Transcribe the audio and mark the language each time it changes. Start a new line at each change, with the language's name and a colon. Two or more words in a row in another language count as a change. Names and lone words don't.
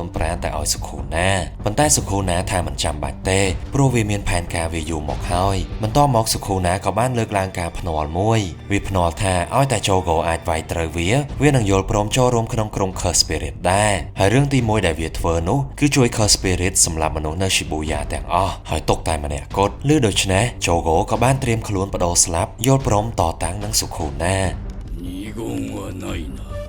Khmer: ប្រាណទៅឲ្យស៊ូខូណាប៉ុន្តែស៊ូខូណាថាមិនចាំបាច់ទេព្រោះវាមានផែនការវាយូរមកហើយបន្ទាប់មកស៊ូខូណាក៏បានលើកឡើងការភ្នាល់មួយវាភ្នាល់ថាឲ្យតែជូកូអាចវាយត្រូវវានឹងយល់ព្រមចូលរួមក្នុងក្រុម
English: Curse Spirit
Khmer: ដែរហើយរឿងទី1ដែលវាធ្វើនោះគឺជួយ
English: Curse Spirit
Khmer: សម្រាប់មនុស្សនៅ Shibuya ទាំងអស់ហើយទុកតែម្នាក់គត់ឬដូច្នេះជូកូក៏បានត្រៀមខ្លួនបដូរស្លាប់យល់ព្រមតតាំងនឹងស៊ូខូណា
Japanese: 二言はないな